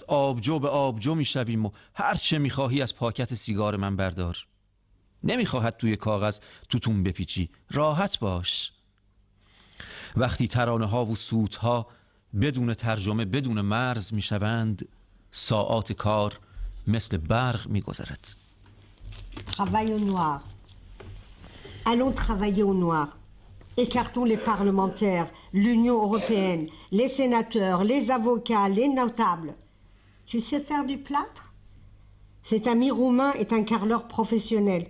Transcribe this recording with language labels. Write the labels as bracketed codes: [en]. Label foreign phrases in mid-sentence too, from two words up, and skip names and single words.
[fa] آبجو به آبجو می شویم و هر چه می خواهی از پاکت سیگار من بردار. نمی خواهد توی کاغذ توتون بپیچی. راحت باش. وقتی ترانه ها و سوتها بدون ترجمه، بدون مرز می شوند، ساعات کار مثل برق می گذرد. [fr] Travail au noir. Allons travailler au noir. Écartons les parlementaires, l'Union européenne, les sénateurs, les avocats, les notables. Tu sais faire du plâtre? Cet ami roumain est un carreleur professionnel.